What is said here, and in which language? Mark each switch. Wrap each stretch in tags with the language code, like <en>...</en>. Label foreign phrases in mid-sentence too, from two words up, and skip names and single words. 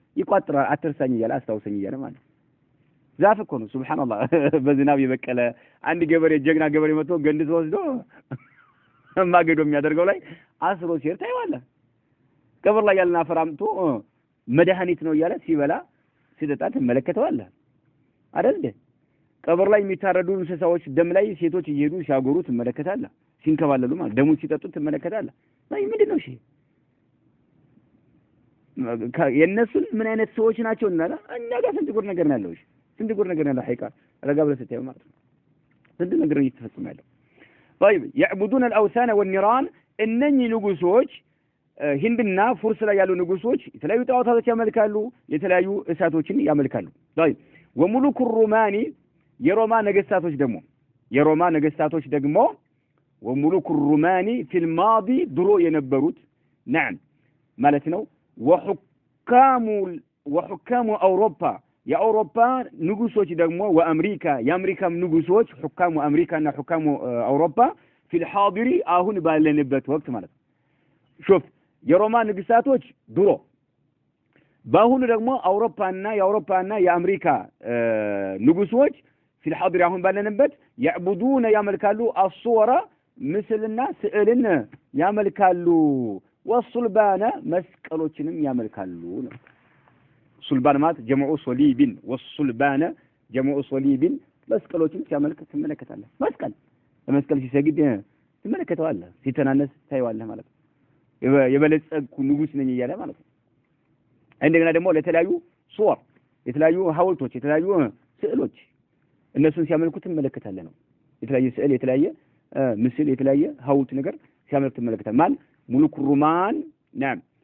<am>ይቋጥራል አትርሳኝ እያለ አስታውሰኝ እያለ ማለት ዛፍ እኮ ነው ሱብሃንአላህ በዝናብ የበቀለ አንድ ገበሬ ጀግና ገበሬ መጥቶ ገንድቶ ወስዶ ማገዶ የሚያደርገው ላይ አስሮ ሲር ታይዋለህ ቀብር ላይ ያለና ፈራምቶ መድኃኒት ነው እያለ ሲበላ ሲጠጣ ትመለከተዋለህ አይደል ቀብር ላይ የሚታረዱ እንስሳዎች ደም ላይ ሴቶች እየሄዱ ሲያጎሩ ትመለከታለህ ሲንከባለሉ ማለት ደሙ ሲጠጡ ትመለከታለህ ላይ ምንድነው እሺ የነሱን ምን አይነት ሰዎች ናቸው እና እኛ ጋር ስንት ጉድ ነገር ነው ያለው እሺ ስንት ጉድ ነገር ነው ያለው ሐቂቃ ረጋ ብለህ ስታየው ማለት ነው ስንት ነገር እየተፈጸመ ያለው</am> <ar>طيب يعبدون الاوثان والنيران</ar> <am>እነኚህ ንጉሶች ሂንድና ፉርስ ላይ ያሉ ንጉሶች የተለያዩ ጣዖታቶች ያመልካሉ የተለያዩ እሳቶችን ያመልካሉ</am> <ar>طيب وملوك الرومان</ar> <am>የሮማ ነገስታቶች ደግሞ</am> <ar>وملوك الرومان في الماضي</ar> <am>ድሮ የነበሩት نعم ማለት ነው</am> <ar>وحكام اوروبا</ar> <am>የአውሮፓ ንጉሶች ደግሞ የአሜሪካም ንጉሶች</am> <ar>حكام امريكا</ar> <am>እና</am> <ar>حكام اوروبا في الحاضر</ar> <am>አሁን ባለንበት ወቅት ማለት ነው شوف የሮማ ንግስታቶች ድሮ ባሁን ደግሞ የአውሮፓና የአሜሪካ ንጉሶች</am> <ar>في الحاضر</ar> <am>አሁን ባለንበት يعبدون ያመልካሉ الصور ምስልና ስዕልን ያመልካሉ والصلبان መስቀሎችንም ያመልካሉ ነው ሱልባን ማለት</am> <ar>جمع صليب</ar> <am>والصلبان</am> <ar>جمع صليب</ar> <am>መስቀሎችን ሲያመልክ ትመለከታለህ መስቀል ሲሰግድ ትመለከተዋለህ ሲተናነስ ታይዋለህ ማለት ነው የበለጸኩ ንጉስ ነኝ እያለ ማለት ነው እንደገና ደግሞ ለተለያዩ ሱወር የተለያዩ ሐውልቶች የተለያዩ ስዕሎች እነሱን ሲያመልኩ ትመለከታለህ ነው የተለያየ ስዕል የተለያየ ምስል የተለያየ ሐውልት ነገር ሲያመልክ ትመለከታለህ ማን</am> <ar>ملوك رومان نعم</ar>